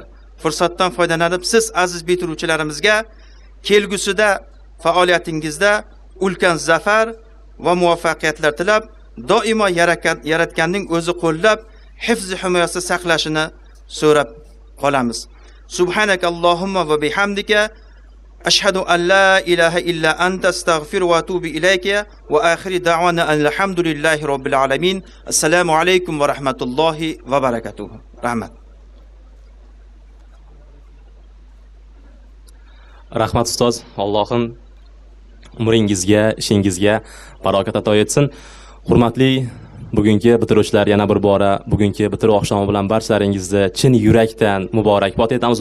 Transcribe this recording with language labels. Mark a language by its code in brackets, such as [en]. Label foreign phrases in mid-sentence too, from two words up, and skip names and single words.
[uz] Fursatdan foydalanib siz aziz bitiruvchilarimizga kelgusida faoliyatingizda ulkan zafar va muvaffaqiyatlar tilab, doimo yaratganning o'zi qo'llab, hifz himoyasida saqlashini so'rab qolamiz. [ar] سبحانك اللهم وبحمدك أشهد أن لا إله إلا أنت أستغفر وأتوب إليك وآخر دعوانا الحمد لله رب العالمين. السلام عليكم ورحمة الله وبركاته. [uz] Rahmat. Rahmat ustoz, Allohim umringizga, ishingizga barokat ato etsin. Hurmatli bugungi bitiruvchilar, yana bir bora bugungi bitiruv oqshomi bilan barchalaringizni chin yurakdan muborakbod etamiz.